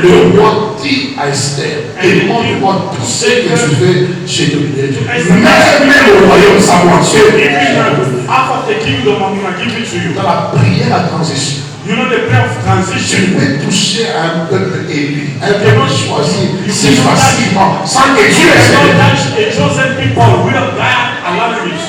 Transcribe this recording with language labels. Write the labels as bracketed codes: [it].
[fr] le roi dit à Esther, demande-moi tout ce que tu veux, je te donnerai. Même le royaume sans moitié. [en] half of the kingdom I'm going to give it to you. [fr] Dans la prière à transition, [en] You know the prayer of [fr] tu [en] transition. [fr] peux toucher à un peuple élu, un peuple choisi si facilement, sans que Dieu [en] You [fr] s'élève. [en] cannot touch a chosen people without God allowing it.